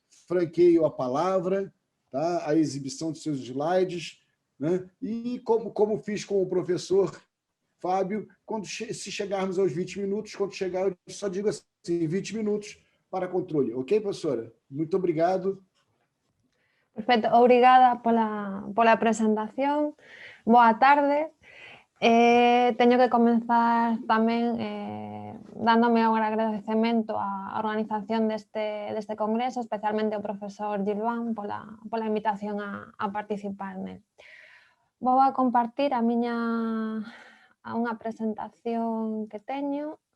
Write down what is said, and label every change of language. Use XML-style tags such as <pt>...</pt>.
<pt>Franqueio a palavra, tá? A exibição de seus slides, né? E como fiz com o professor Fábio, se chegarmos aos 20 minutos, quando chegar, eu só digo assim, 20 minutos para controle. Ok, professora? Muito obrigado.</pt> <es>Perfecto,</es> <pt>obrigada</pt> <es>por la presentación.</es> <pt>Boa tarde.</pt> <gl>Teño que comenzar tamén dándome o agradecemento á organización deste congreso, especialmente ao profesor Gilván pola invitación a participar nel. Vou a compartir a unha presentación que teño.</gl>